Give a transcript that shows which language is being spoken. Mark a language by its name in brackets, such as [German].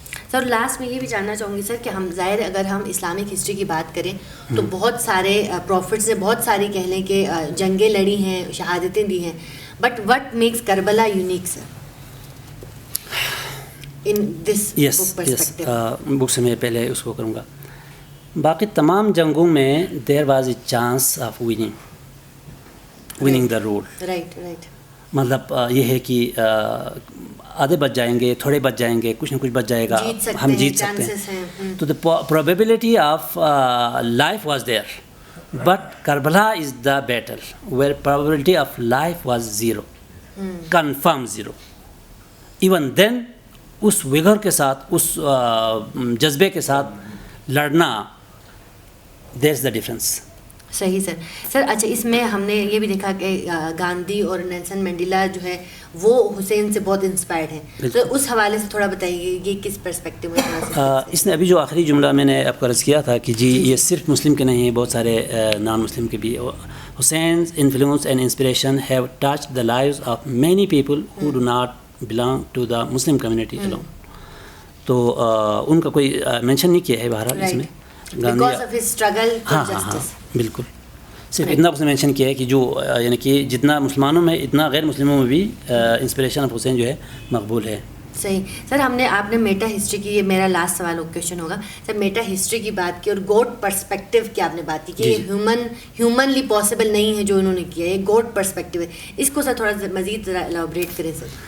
[Urdu] Sir last میں یہ بھی جاننا چاہوں گی سر کہ ہم ظاہر اگر ہم اسلامک ہسٹری کی بات کریں تو بہت سارے پروفٹس نے بہت ساری کہہ لیں کہ جنگیں لڑی ہیں, شہادتیں دی ہیں, [English] But what makes Karbala unique sir in this book perspective? [Urdu] بک سے میں پہلے اس کو کروں گا. باقی تمام جنگوں میں [English] There was a chance of winning the role. Right right. [Urdu] مطلب یہ ہے کہ آدھے بچ جائیں گے, تھوڑے بچ جائیں گے, کچھ نہ کچھ بچ جائے گا, ہم جیت سکتے ہیں. [English] تو the probability of life was there, but Karbala is the battle where probability of life was zero, confirm zero. Even then اس vigour [Urdu] کے ساتھ, اس جذبے کے ساتھ لڑنا, [English] There is the difference. [Urdu] صحیح سر. سر اچھا, اس میں ہم نے یہ بھی دیکھا کہ گاندھی اور نیلسن منڈیلا جو ہے وہ حسین سے بہت انسپائرڈ ہیں, تو اس حوالے سے تھوڑا بتائیے یہ کس پرسپیکٹیو میں. اس نے ابھی جو آخری جملہ میں نے آپ کو عرض کیا تھا کہ جی یہ صرف مسلم کے نہیں ہیں, بہت سارے نان مسلم کے بھی. [English] Hussain's influence and inspiration have touched the lives of many people who do not belong to the Muslim community alone. [Urdu] تو ان کا کوئی مینشن نہیں کیا ہے بہرحال اس میں [English] Because of his struggle for justice. [Urdu] بالکل صرف اتنا اس نے مینشن کیا ہے کہ جو یعنی کہ جتنا مسلمانوں میں اتنا غیر مسلموں میں بھی [English] inspiration of Hussain [Urdu] جو ہے مقبول ہے. صحیح سر. آپ نے میٹا ہسٹری کی, یہ میرا لاسٹ سوال کویشچن ہوگا سر, میٹا ہسٹری کی بات کی اور گوڈ پرسپیکٹیو کی آپ نے بات کی کہ یہ ہیومنلی پاسبل نہیں ہے جو انہوں نے کیا, یہ گوڈ پرسپیکٹیو ہے, اس کو سر تھوڑا مزید ذرا الیبوریٹ کریں سر.